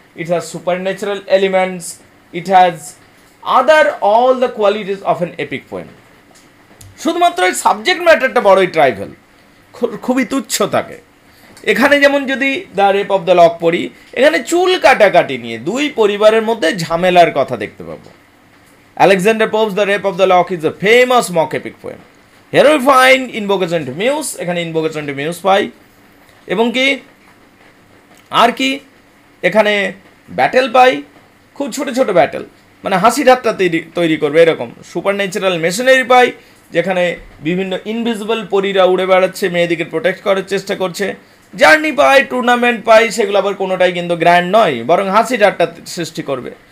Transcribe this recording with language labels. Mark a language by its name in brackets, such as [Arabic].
[English] It has supernatural elements. It has all the qualities of an epic poem. [Bangla] শুধুমাত্র এই subject ম্যাটারটা বড়ই trivial, খুবই তুচ্ছ থাকে। এখানে যেমন যদি the rape of the lock পড়ি, এখানে চুল কাটাকাটি নিয়ে দুই পরিবারের মধ্যে ঝামেলার কথা দেখতে পাবো। [English] Alexander Pope's the rape of the lock is a famous mock epic poem. Here we find invocation to muse, [Bangla] এখানে [English] invocation to muse [Bangla] পাই, এবং কি আর কি এখানে ব্যাটেল পাই, খুব ছোট ছোট ব্যাটেল, মানে হাসি ঠাট্টা তৈরি করবে এরকম। সুপার ন্যাচারাল মেশিনারি পাই, যেখানে বিভিন্ন ইনভিজিবল পরীরা উড়ে বেড়াচ্ছে, মেয়েদিকে প্রোটেক্ট করার চেষ্টা করছে। জার্নি পাই, টুর্নামেন্ট পাই, সেগুলো আবার কোনোটাই কিন্তু গ্র্যান্ড নয়, বরং হাসি ঠাট্টা সৃষ্টি করবে।